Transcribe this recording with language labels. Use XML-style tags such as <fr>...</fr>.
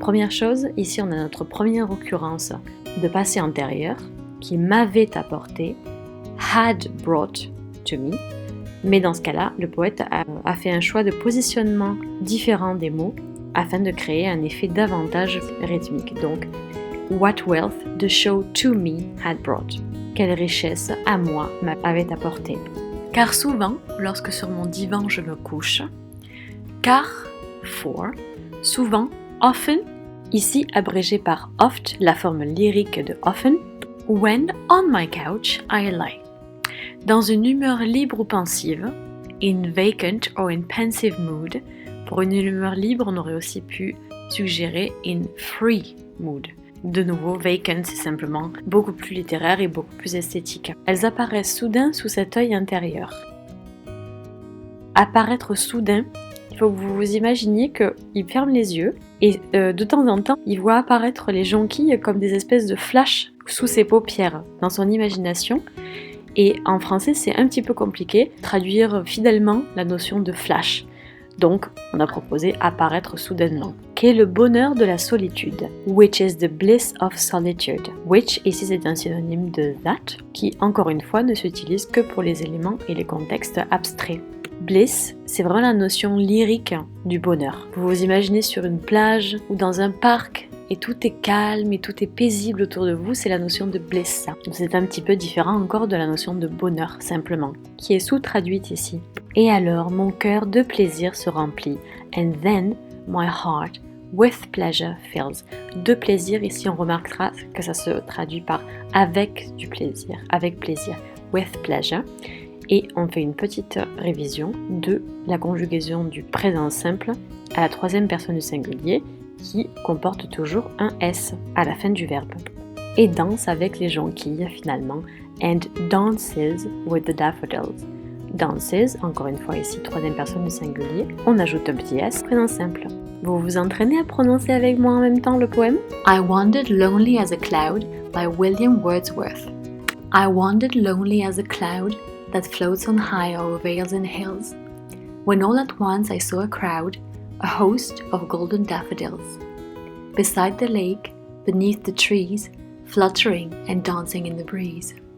<fr>Première chose, ici on a notre première occurrence de passé antérieur qui m'avait apporté «</fr> <en>had brought to me ».</en> <fr>Mais dans ce cas-là, le poète a fait un choix de positionnement différent des mots afin de créer un effet davantage rythmique.</fr> <en>Donc, what wealth the show to me had brought.</en> <fr>Quelle richesse à moi m'avait apporté. Car souvent, lorsque sur mon divan je me couche, car, for, souvent, often, ici abrégé par oft, la forme lyrique de often,</fr> <en>when on my couch I lie.</en> <fr>Dans une humeur libre ou pensive,</fr> <en>in vacant or in pensive mood,</en> <fr>pour une humeur libre, on aurait aussi pu suggérer</fr> <en>in free mood.</en> <fr>De nouveau, vacant, c'est simplement beaucoup plus littéraire et beaucoup plus esthétique. Elles apparaissent soudain sous cet œil intérieur. Apparaître soudain, il faut que vous vous imaginiez qu'il ferme les yeux et de temps en temps, il voit apparaître les jonquilles comme des espèces de flashs sous ses paupières dans son imagination. Et en français, c'est un petit peu compliqué de traduire fidèlement la notion de flash. Donc, on a proposé apparaître soudainement. Qu'est le bonheur de la solitude?</fr> <en>Which is the bliss of solitude?</en> <fr>Which, ici c'est un synonyme de that, qui encore une fois ne s'utilise que pour les éléments et les contextes abstraits. Bliss, c'est vraiment la notion lyrique du bonheur. Vous vous imaginez sur une plage ou dans un parc et tout est calme et tout est paisible autour de vous, c'est la notion de bliss. C'est un petit peu différent encore de la notion de bonheur, simplement, qui est sous-traduite ici. Et alors, mon cœur de plaisir se remplit.</fr> <en>And then, my heart with pleasure fills.</en> <fr>De plaisir, ici on remarquera que ça se traduit par avec du plaisir, avec plaisir,</fr> <en>with pleasure.</en> <fr>Et on fait une petite révision de la conjugaison du présent simple à la troisième personne du singulier qui comporte toujours un S à la fin du verbe. Et danse avec les jonquilles finalement.</fr> <en>And dances with the daffodils.</en> <fr>Dances, encore une fois ici, troisième personne du singulier. On ajoute un petit S, présent simple. Vous vous entraînez à prononcer avec moi en même temps le poème?</fr> <en>I wandered lonely as a cloud by William Wordsworth. I wandered lonely as a cloud that floats on high over vales and hills, when all at once I saw a crowd, a host of golden daffodils, beside the lake, beneath the trees, fluttering and dancing in the breeze.</en>